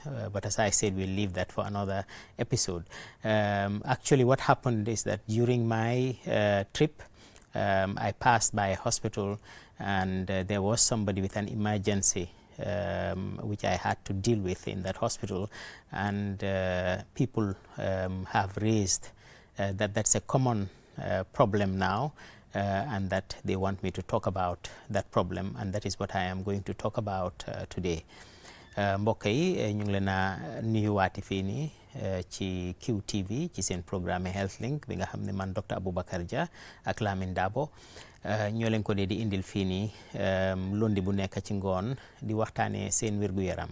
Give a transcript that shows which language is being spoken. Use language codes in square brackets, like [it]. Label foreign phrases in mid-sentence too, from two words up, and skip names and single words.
[en] But as I said, we'll leave that for another episode. Actually, what happened is that during my trip, I passed by a hospital and there was somebody with an emergency which I had to deal with in that hospital, and people have raised that that's a common problem now, and that they want me to talk about that problem, and that is what I am going to talk about today. [wo] Mbokk yi ñu ngi leen a nuyuwaati fii nii ci QTV ci seen programme Health Link bi nga xam ne man Dr. Abubakar Jah ak Lamin Dabo ñoo leen ko dee di indil fii nii lundi bu nekk ci ngoon di waxtaanee seen wér-gu-yaram.